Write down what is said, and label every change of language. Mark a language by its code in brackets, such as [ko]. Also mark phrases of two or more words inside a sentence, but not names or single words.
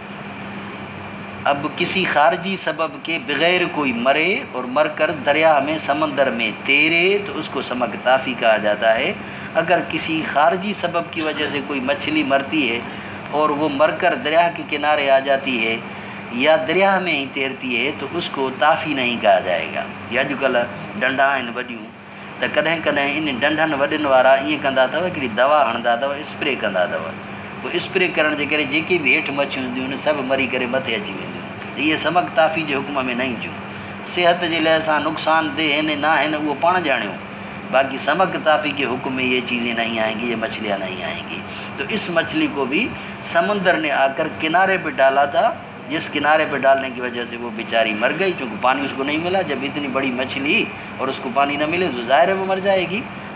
[ur] اب کسی خارجی سبب کے بغیر کوئی مرے اور مر کر دریا میں سمندر میں تیرے تو اس کو سمک تافی کہا جاتا ہے۔ اگر کسی خارجی سبب کی وجہ سے کوئی مچھلی مرتی ہے اور وہ مر کر دریا کے کنارے آ جاتی ہے یا دریا میں ہی تیرتی ہے تو اس کو تافی نہیں کہا جائے گا۔ [sd] یا جو کل ڈنڈا آहिनि वॾियूं त कॾहिं कॾहिं इन डंडनि वॾनि वारा ईअं कंदा अथव हिकिड़ी दवा हणंदा अथव, स्प्रे कंदा अथव, पोइ स्प्रे करण जे करे जेके बि हेठि मच्छियूं हूंदियूं आहिनि सभु मरी करे मथे अची वेंदियूं, इहे समक ताफ़ी जे हुकुम में न ईंदियूं। सिहत जे लिहाज़ सां नुक़सानदेह आहिनि न आहिनि उहो पाण ॼाणियो، [ur] باقی سمک تافی کے حکم میں یہ چیزیں نہیں آئیں گی، یہ مچھلیاں نہیں آئیں گی۔ تو اس مچھلی کو بھی سمندر نے آ کر کنارے پہ ڈالا تھا، جس کنارے پہ ڈالنے کی وجہ سے وہ بیچاری مر گئی، چونکہ پانی اس کو نہیں ملا، جب اتنی بڑی مچھلی اور اس کو پانی نہ ملے تو ظاہر ہے وہ مر جائے گی۔